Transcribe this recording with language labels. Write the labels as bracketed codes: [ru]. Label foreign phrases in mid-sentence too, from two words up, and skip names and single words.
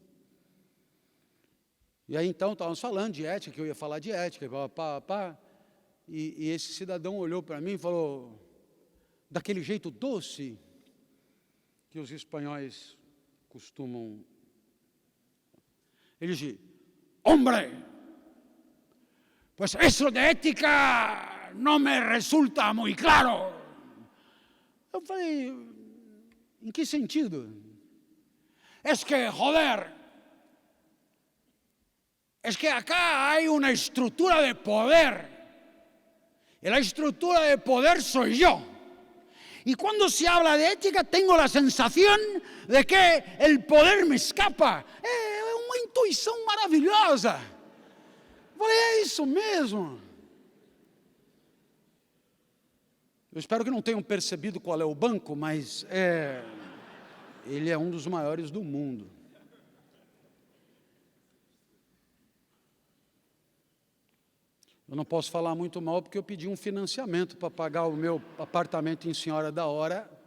[pt] E aí então estávamos falando de ética, que eu ia falar de ética, e esse cidadão olhou para mim e falou, daquele jeito doce que os espanhóis costumam. Ele disse, [es] hombre, pues eso de ética no me resulta muy claro. [pt] Eu falei, em que sentido? [es] Es que, joder, es que acá hay una estructura de poder. Y la estructura de poder soy yo. Y cuando se habla de ética, tengo la sensación de que el poder me escapa. [pt] É uma intuição maravilhosa. Eu falei, é isso mesmo. Eu espero que não tenham percebido qual é o banco, mas ele é um dos maiores do mundo. Eu não posso falar muito mal porque eu pedi um financiamento para pagar o meu apartamento em Senhora da Hora.